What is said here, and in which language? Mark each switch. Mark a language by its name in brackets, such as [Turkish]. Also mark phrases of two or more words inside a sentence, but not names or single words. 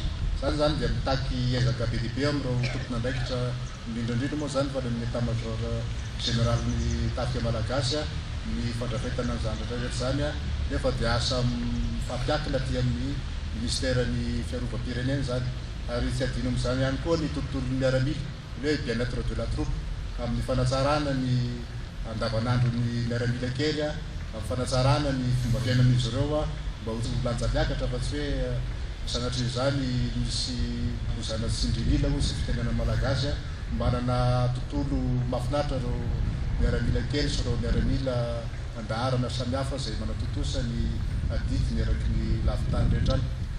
[Malagasy] Zany dia mitaky ezaka be lehibe amin'ireo tompon'andraikitra indrindrandrindra moa zany fa ny [French] état-major général [Malagasy] ny tafika malagasy ny fandrafetana an'izany rehetra zany nefa dia asa fampiakina ty amin'ny ministère ny fiarovam-pirenena zany ary tsy adino amin'izany ihany koa ny tontolon'ny miaramila hoe [French] bien-être de la troupe [Malagasy] amin'ny fanatsarana ny andavanandro ny miaramila kely amin'ny fanatsarana ny fomba fiainan'izy ireo mba ho lanjamiakatra fa tsy hoe sanatria izany misy hozana tsindrimila ho sy fitenena malagasy manana tontolo mahafinaritra reo miaramila kely sy reo miaramila andaharana samihafa zay manatotosa ny adidiny araky ny lavitany rehetra any.